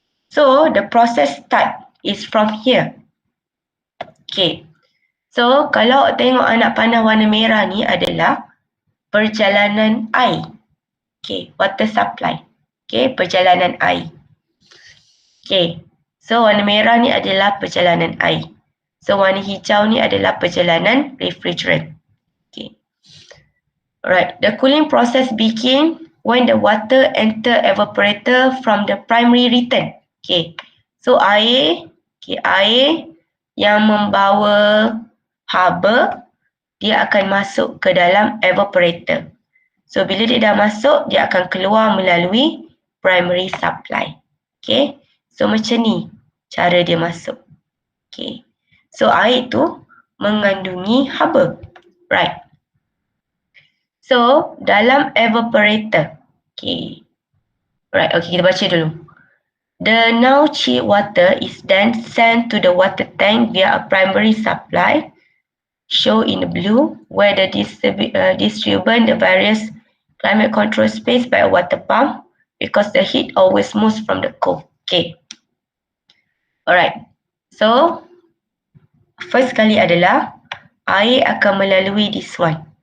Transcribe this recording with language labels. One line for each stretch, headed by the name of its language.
English: So the process start is from here. Okay.
Malay: So kalau tengok anak panah warna merah ni adalah perjalanan air. Okay. Water supply. Okay. Perjalanan air. Okay. So warna merah ni adalah perjalanan air. So warna hijau ni adalah perjalanan refrigerant. Okay. Alright.
English: The cooling process begin when the water enter evaporator from the primary return. Okay.
Malay: So air yang membawa haba, dia akan masuk ke dalam evaporator. So bila dia dah masuk, dia akan keluar melalui primary supply. Okay. So macam ni cara dia masuk. Okay. So air tu mengandungi haba. Right. So, dalam evaporator. Okay. Right, okay, kita baca dulu.
English: The now chilled water is then sent to the water tank via a primary supply, shown in the blue, where the distribute the various climate control space by a water pump, because the heat always moves from the cold. Okay. Alright.
Malay: So, first kali adalah air akan melalui
English: this one.